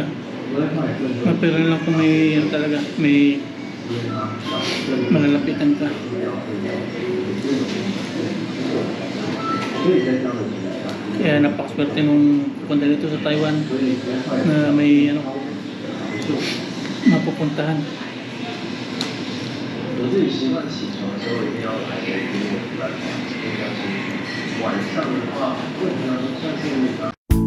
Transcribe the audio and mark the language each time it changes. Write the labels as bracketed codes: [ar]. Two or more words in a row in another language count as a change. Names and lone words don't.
[tl] Mapira lang kung may ano talaga, may malalapitan ka. Kaya napakaswerte nung punta dito sa Taiwan na may ano mapupuntahan. [zh] 我自己习惯起床的时候一定要来个1点半，应该是晚上的话，基本上算是